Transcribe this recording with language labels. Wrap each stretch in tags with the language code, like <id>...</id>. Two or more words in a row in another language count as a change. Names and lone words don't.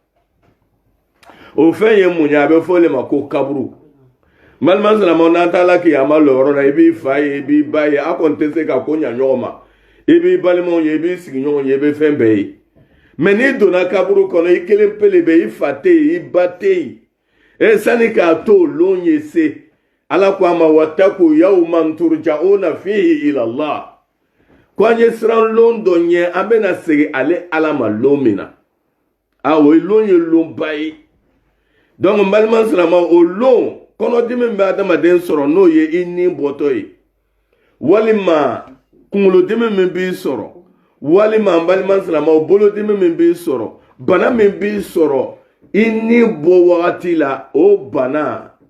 <bm>o fɛn ye mun ye a bɛ fɔ o de ma ko kaburu balima silamɛw n'an taara kiyama lɔrɔ la i b'i fa ye i b'i ba ye a kɔni tɛ se ka ko ɲa ɲɔgɔn ma i b'i balimaw ye i b'i sigiɲɔgɔn ye i bɛ fɛn bɛɛ ye mɛ n'i donna kaburu kɔnɔ i kelen pele bɛ i fa tɛ yen i ba tɛ yen sani k'a to o lon ye se ala ko a ma</bm> <ar>واتقوا يوما ترجعون فيه إلى الله</ar> <bm>ko an ye siran lon dɔ ɲɛ an bɛna segin ale ala ma lon min na o lon ye lonba ye donc n balima silamɛw o lon kɔnɔdimi bɛ adamaden sɔrɔ n'o ye i ni bɔtɔ ye walima kunkolodimi min b'i sɔrɔ walima n balima silamɛw bolodimi min b'i sɔrɔ bana min b'i sɔrɔ i ni bɔ wagati la o bana</bm>